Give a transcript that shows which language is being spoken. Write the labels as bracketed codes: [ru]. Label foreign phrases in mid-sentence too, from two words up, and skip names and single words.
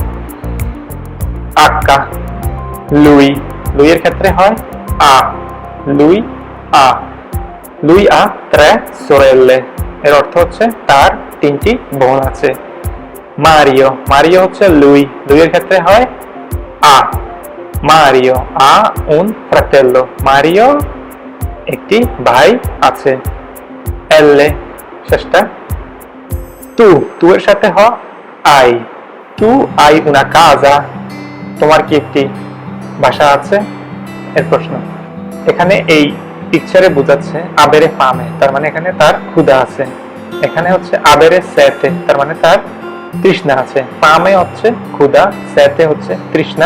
[bn] আক্কা, লুই, লুই এর ক্ষেত্রে হয় আ, [it] lui ha, lui ha 3 sorelle, [bn] এর অর্থ হচ্ছে তার 3টি বোন আছে। মারিও, মারিও হচ্ছে লুই, লুই এর ক্ষেত্রে হয় আ, [it] Mario ha un fratello, [bn] মারিও একটি ভাই আছে। এলে শেষটা তু, তু এর সাথে হয় আই, [it] tu hai una casa, [bn] তোমার কি একটি বাসা আছে। এর প্রশ্ন এখানে এই পিকচারে বোঝাচ্ছে [it] avere fame, [bn] তার মানে এখানে তার ক্ষুধা আছে। এখানে হচ্ছে [it] avere sete, [bn] তার মানে তার তৃষ্ণা আছে। ফামে হচ্ছে ক্ষুধা, সেতে হচ্ছে তৃষ্ণা।